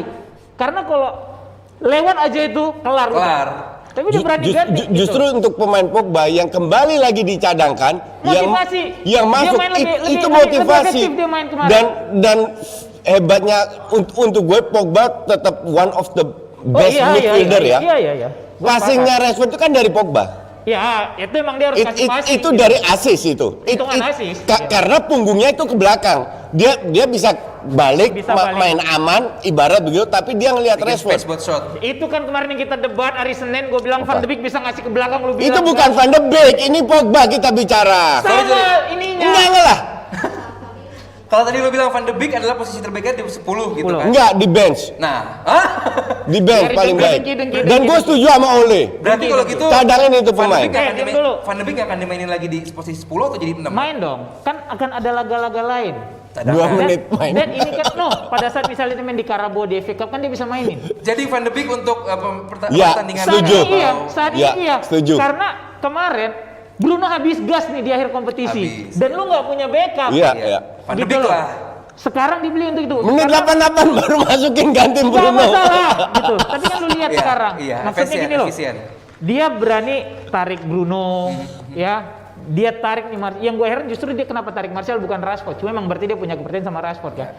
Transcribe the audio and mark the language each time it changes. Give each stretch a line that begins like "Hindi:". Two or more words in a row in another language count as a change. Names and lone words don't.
Indonesian: Karena kalau lewat aja itu kelar. Kelar. Tapi dia berani ganti. Justru gitu. untuk pemain Pogba yang kembali lagi dicadangkan, Motivasi. yang Dia masuk main lebih- itu lebih motivasi. efektif dia main kemarin. Dan hebatnya untuk gue Pogba tetap
English: one of the best midfielder
Indonesian: ya. Iya. Gua Passingnya Rashford itu kan dari Pogba. Ya, itu emang dia harus kasih passing. Itu dari assist itu. Hitungan assist. Iya. Karena punggungnya itu ke belakang. Dia bisa balik, Bisa balik. main aman, ibarat begitu. Tapi dia ngelihat Bikin Rashford. space buat shot. Itu kan kemarin yang kita debat hari Senin, gue bilang Van de Beek bisa ngasih ke belakang, lu bilang Itu bukan Van de Beek, ini Pogba kita bicara. sama ininya. Enggak lah. Kalau tadi lo bilang Van de Beek adalah posisi terbaiknya di 10 gitu 10. kan. Enggak, di bench. Nah, Di bench Dari paling baik. dengki. Dan gue setuju sama Ole. berarti kalau gitu Cadangin itu Van de pemain. Beek nggak akan diam dimain- dulu. Van de Beek nggak akan dimainin lagi di posisi 10 atau jadi 6? Main dong, kan akan ada laga-laga lain. 2 menit main. Dan ini kan, pada saat misalnya dia main di Carabao di FA Cup kan dia bisa mainin. Jadi Van de Beek untuk Ya, pertandingan setuju. Saat Ya, ini iya. setuju. Karena kemarin Bruno habis gas nih di akhir kompetisi. Habis. Dan lu nggak punya backup. Iya, Iya. iya. Van de Gitu Beek loh. lah. Sekarang dibeli untuk itu. Menit 88 baru masukin ganti Nggak Bruno. masalah gitu. Tapi kan lu lihat sekarang. Maksudnya efisien, gini loh. efisien. Dia berani tarik Bruno, ya. Dia tarik nih Martial. Yang gue heran justru dia kenapa tarik Martial bukan Rashford. Cuma emang berarti dia punya kepercayaan sama Rashford kan.